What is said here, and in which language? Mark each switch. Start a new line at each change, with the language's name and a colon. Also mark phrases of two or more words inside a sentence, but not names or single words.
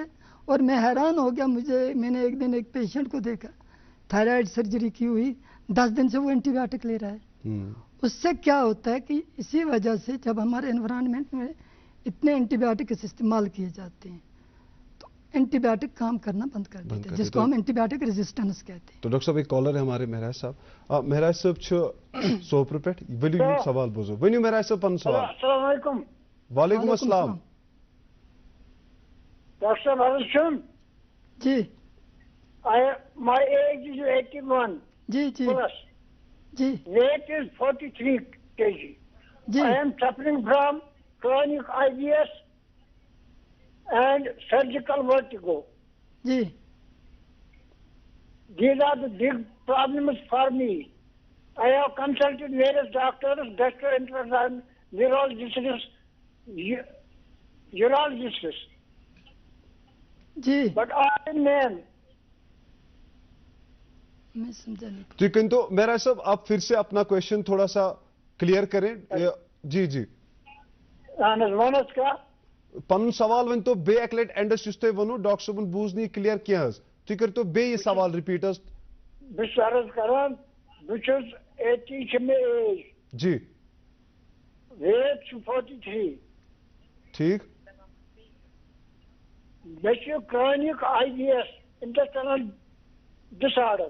Urdu: اور میں حیران ہو گیا، میں نے ایک دن ایک پیشنٹ کو دیکھا،
English: thyroid surgery
Urdu: کی ہوئی، 10 دن سے وہ اینٹی بایوٹک لے رہا ہے. اس سے کیا ہوتا ہے کہ اسی وجہ سے جب ہمارے انوائرمنٹ میں اتنے اینٹی بایوٹکس استعمال کیے جاتے ہیں تو اینٹی بایوٹک کام کرنا بند کر دیتے ہیں، جس کو ہم
English: antibiotic resistance
Urdu: کہتے ہیں. تو ڈاکٹر صاحب ایک کالر ہے ہمارے مہراج صاحب.
Kashmiri: مہراج صاحب سوپر پہ ولو یہ سوال بوزو. ونیو مہراج صاحب پن سوال.
Arabic: السلام علیکم. وعلیکم السلام.
Urdu: ڈاکٹر صاحب حضرت جی.
English: my age is 81
Urdu: جی جی
English: plus.
Urdu: جی
English: Weight is 43 kg.
Urdu: جی.
English: I am suffering from chronic IBS and surgical vertigo.
Urdu: جی.
English: These are the big problems for me. I have consulted various doctors, gastroenterologists, neurologists, urologists.
Urdu: جی.
English: But all in name.
Urdu: میں سمجھا نہیں. جی کنتو مہراج صاحب آپ پھر سے اپنا کوشچن تھوڑا سا کلیئر کریں. جی جی.
Kashmiri: ونس کا پن سوال ون تو بے اک لٹ اینڈس یس تُہۍ ونو ڈاکٹر صٲبن بوٗز نہٕ یہِ کلیئر کینٛہہ حظ. تُہۍ کٔرۍتو بیٚیہِ یہِ سوال رِپیٖٹ حظ. بہٕ چھُس عرض کران بہٕ چھُس 80 چھِ مےٚ ایج.
Urdu: جی.
Kashmiri: ویٹ چھُ 43.
Urdu: ٹھیک.
Kashmiri: مےٚ چھُ کرونک IBS
English: intestinal disorder.